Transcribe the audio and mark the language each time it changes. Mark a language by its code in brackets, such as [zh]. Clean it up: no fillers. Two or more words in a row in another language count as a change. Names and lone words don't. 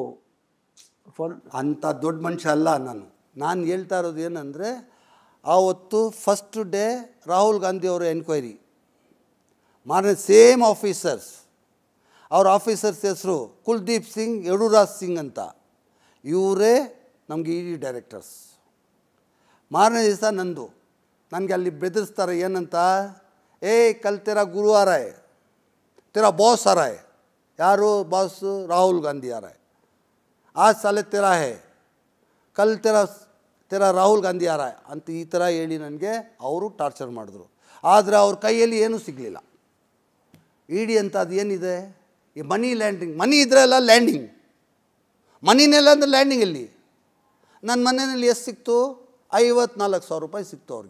[kn] ಅಂಥ ದೊಡ್ಡ ಮನುಷ್ಯ ಅಲ್ಲ ನಾನು ಹೇಳ್ತಾ ಇರೋದು ಏನಂದರೆ, ಆವತ್ತು [en] first day [kn] ರಾಹುಲ್ ಗಾಂಧಿ ಅವರ ಎನ್ಕ್ವೈರಿ ಮಾರನೇ [en] same officers, [kn] ಅವ್ರ ಆಫೀಸರ್ಸ್ ಹೆಸರು ಕುಲ್ದೀಪ್ ಸಿಂಗ್, ಯಡುರಾಜ್ ಸಿಂಗ್ ಅಂತ, ಇವರೇ ನಮಗೆ ED ಡೈರೆಕ್ಟರ್ಸ್. ಮಾರನೇ ದಿವಸ ನಂದು. ನನಗೆ ಅಲ್ಲಿ ಬೆದರಿಸ್ತಾರೆ ಏನಂತ, [hi] कल तेरा गुरु आ रहा है, तेरा बॉस आ रहा है. [kn] ಯಾರು ಬಾಸು? [hi] राहुल गांधी आ रहा है. आज साले तेरा है, कल तेरा राहुल गांधी आ रहा है [kn] ಅಂತ ಈ ಥರ ಹೇಳಿ ನನಗೆ ಅವರು ಟಾರ್ಚರ್ ಮಾಡಿದ್ರು. ಆದರೆ ಅವ್ರ ಕೈಯಲ್ಲಿ ಏನೂ ಸಿಗಲಿಲ್ಲ. ED ಅಂತ ಅದು ಏನಿದೆ, ಈ [en] money landing, [kn] ಮನಿ ಇದ್ರೆಲ್ಲ ಲ್ಯಾಂಡಿಂಗ್, ಮನಿನೆಲ್ಲ ಅಂದರೆ ಲ್ಯಾಂಡಿಂಗಲ್ಲಿ ನನ್ನ ಮನೆಯಲ್ಲಿ ಎಷ್ಟು ಸಿಕ್ತು? 54,000 ರೂಪಾಯಿ ಸಿಕ್ತು ಅವ್ರಿಗೆ